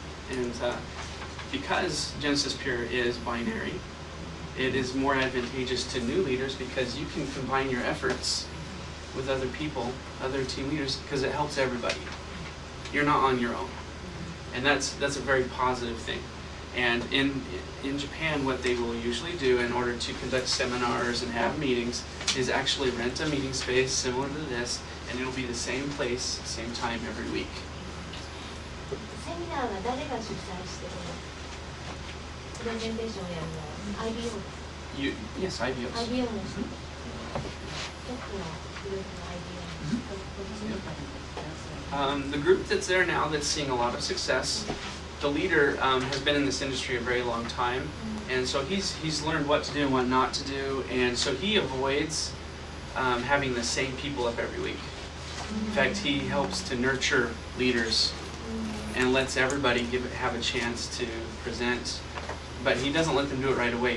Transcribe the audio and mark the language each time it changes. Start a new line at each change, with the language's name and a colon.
English: And because Genesis Pure is binary, it is more advantageous to new leaders because you can combine your efforts with other people, other team leaders, because it helps everybody. You're not on your own. And that's a very positive thing. And in Japan, what they will usually do in order to conduct seminars and have meetings is actually rent a meeting space similar to this, and it'll be the same place, same time every week.
Japanese: セミナーは誰が主催してるの？プレゼンテーションやるの？ IBO？
English: Yes, IBOs.
Japanese: IBO の人？トップのグループの IBO の人？
English: The group that's there now that's seeing a lot of success the leader has been in this industry a very long time, and so he's learned what to do and what not to do, and so he avoids having the same people up every week. In fact, he helps to nurture leaders and lets everybody have a chance to present, but he doesn't let them do it right away.